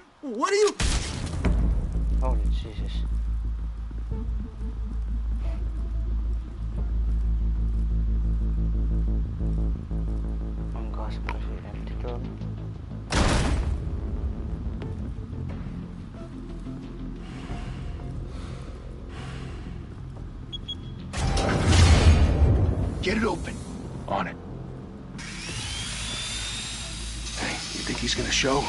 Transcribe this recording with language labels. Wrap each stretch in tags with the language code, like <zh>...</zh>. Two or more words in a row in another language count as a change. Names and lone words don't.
<en>What are you... Oh, Jesus.</en> <fi>Onkohan se presidentti tuolla?</fi> <en>Get it open. On it. Hey, you think he's gonna show?</en>